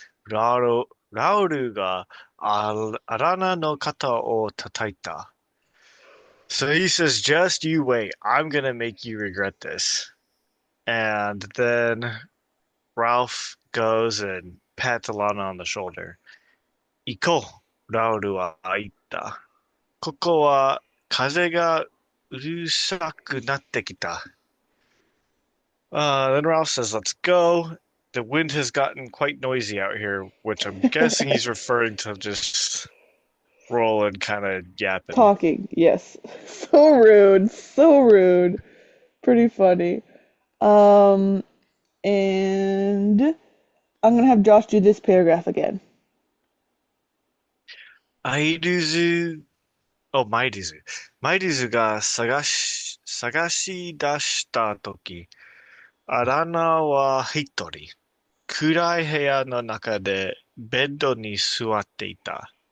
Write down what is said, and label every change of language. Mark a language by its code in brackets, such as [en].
[ja] ラウルがアラナの肩を叩いた. [en] So he says, just you wait. I'm gonna make you regret this. And then Ralph goes and pats Alana on the shoulder. [ja] 行こう。ラウルは言った。ここは風がうるさくなってきた. [en] Then Ralph says, "Let's go." The wind has gotten quite noisy out here, which I'm guessing he's referring to just rolling, kind of yapping. Talking, yes. So rude, so rude. Pretty funny. Um, and I'm gonna have Josh do this paragraph again. [ja] アイルズ、マイルズ。マイルズが探し出したとき、アラナは一人、暗い部屋の中でベッドに座っていた。